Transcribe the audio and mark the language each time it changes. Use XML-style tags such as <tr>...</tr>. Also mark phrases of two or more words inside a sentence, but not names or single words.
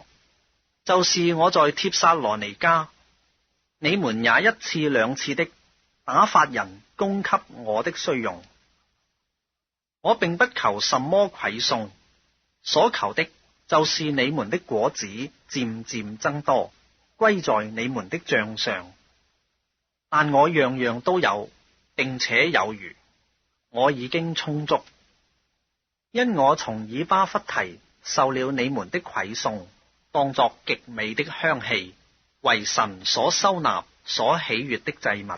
<zh>就是我在帖撒羅尼迦，你們也一次兩次的打發人供給我的需用。我並不求什麼饋送，所求的就是你們的果子漸漸增多，歸在你們的帳上。但我樣樣都有，並且有餘，我已經充足。因我從以巴弗提受了你們的饋送，當作極美的香氣，為神所收納、所喜悅的祭物。</zh>